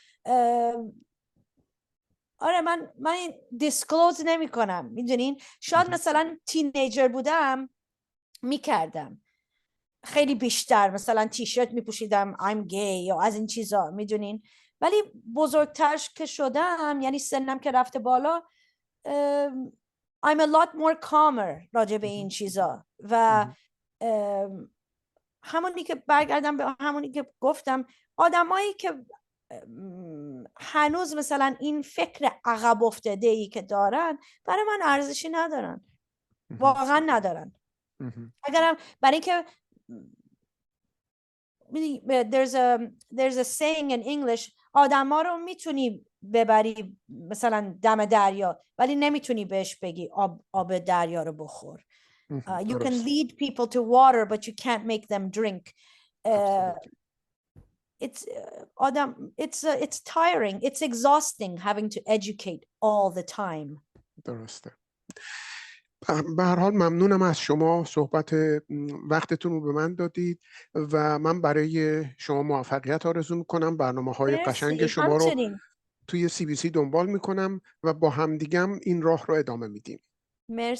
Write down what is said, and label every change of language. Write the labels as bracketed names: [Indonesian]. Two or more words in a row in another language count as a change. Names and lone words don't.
[Persian] آره من دیسکلوز نمی کنم، میدونین. شاید مثلا تینیجر بودم میکردم خیلی بیشتر، مثلا تیشرت میپوشیدم [English] I'm gay [Persian] یا از این چیزا، میدونین. ولی بزرگتر که شدم یعنی سنم که رفته بالا [English] I'm a lot more calmer [Persian] راجع به این چیزا. و همونی که برگردم به همونی که گفتم آدمایی که هنوز مثلا این فکر عقب افتاده ای که دارن برای من ارزشی ندارن، واقعا ندارن. اگرم برای اینکه [English] there's a saying in English [Persian] آدم ها رو میتونی ببری مثلا دم دریا ولی نمیتونی بهش بگی آب دریا رو بخور. [English] You can lead people to water but you can't make them drink. It's tiring, it's exhausting having to educate all the time. [Persian] درسته. به هر حال ممنونم از شما، صحبت وقتتون رو به من دادید و من برای شما موفقیت آرزو میکنم. برنامه‌های قشنگ شما رو توی CBC دنبال میکنم و با همدیگم این راه رو ادامه میدیم.